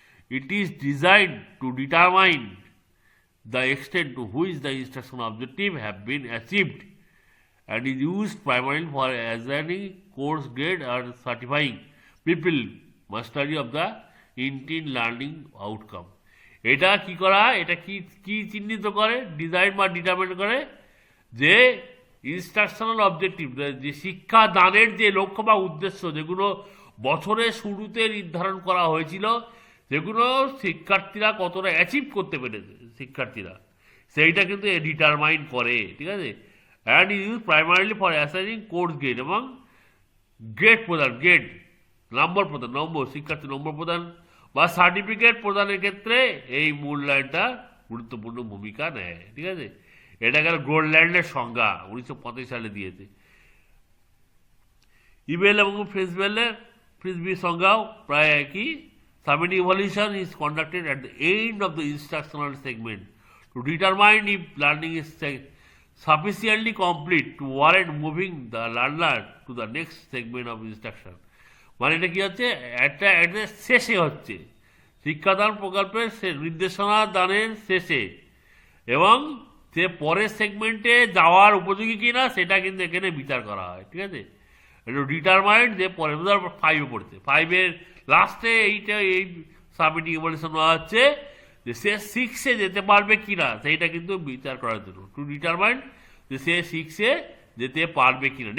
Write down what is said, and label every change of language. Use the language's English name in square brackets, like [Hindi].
[English] It is designed to determine the extent to which the instruction objective have been achieved and is used primarily for assigning course grade or certifying people mastery of the intended learning outcome. [Bangla] এটা কি করা, এটা কি চিহ্নিত করে, design বা determine করে, যে ইনস্ট্রাকশনাল অবজেক্টিভ, যে শিক্ষা দানের যে লক্ষ্য বা উদ্দেশ্য, যেগুলো বছরের শুরুতে নির্ধারণ করা হয়েছিল, যেগুলো শিক্ষার্থীরা কতটা অ্যাচিভ করতে পেরেছে শিক্ষার্থীরা, সেইটা কিন্তু ডিটারমাইন করে, ঠিক আছে। [English] and use primarily for assigning course grade, [Bangla] এবং গ্রেড প্রদান, গ্রেড নম্বর প্রদান, শিক্ষার্থী নম্বর প্রদান বা সার্টিফিকেট প্রদানের ক্ষেত্রে এই মূল্যায়নটা গুরুত্বপূর্ণ ভূমিকা নেয়, ঠিক আছে। এটা গেল গোল্ডল্যান্ডের সংজ্ঞা, 1985 সালে দিয়েছে। ইবেল এবং ফ্রিসবির সংজ্ঞাও প্রায় একই। [English] Summative evaluation is conducted at the end of the instructional segment to determine if learning is sufficiently complete to warrant moving the learner to the next segment of instruction. [Bangla] মানে এটা কি হচ্ছে, একটা শেষে হচ্ছে, শিক্ষাদান প্রকল্পের নির্দেশনা দানের শেষে, এবং সে পরের সেগমেন্টে যাওয়ার উপযোগী কিনা সেটা কিন্তু এখানে বিচার করা হয়, ঠিক আছে। এটা ডিটারমাইন্ড, যে পরে 5-এ পড়ছে, 5-এর লাস্টে এই সামেটিভ ইভ্যালুয়েশন হওয়া হচ্ছে যে সে 6-এ যেতে পারবে কিনা, সেইটা কিন্তু বিচার করার জন্য, [English] to determined [Bangla] যে সে 6-এ যেতে পারবে কিনা।